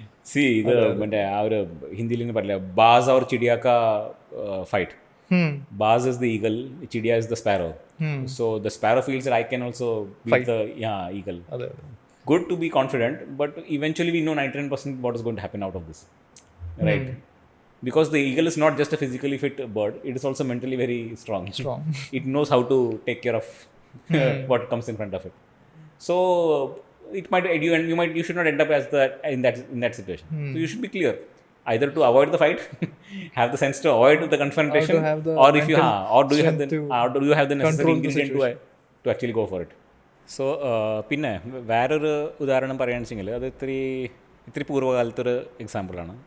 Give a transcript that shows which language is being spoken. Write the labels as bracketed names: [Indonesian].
[Malayalam] See, ഇത് മറ്റേ ആ ഒരു ഹിന്ദിയിൽ നിന്ന് പറയില്ല, [Hindi] ബാസ് ഓർ ചിടിയ കാ fight. [English] Baaz is the eagle, Chidiya is the sparrow. So the sparrow feels that I can also beat the eagle. Good to be confident, but eventually we know 99% what is going to happen out of this, right? Because the eagle is not just a physically fit bird, it is also mentally very strong. It knows how to take care of what comes in front of it. So it might you should not end up as in that situation. So you should be clear, either to avoid the fight, have the sense to avoid the confrontation, or if you do you have the necessary ingredient to actually go for it. [Malayalam] So പിന്നെ വേറൊരു ഉദാഹരണം പറയുകയാണെന്നുവെച്ചെങ്കിൽ അത് ഇത്തിരി പൂർവ്വകാലത്തൊരു എക്സാമ്പിളാണ്.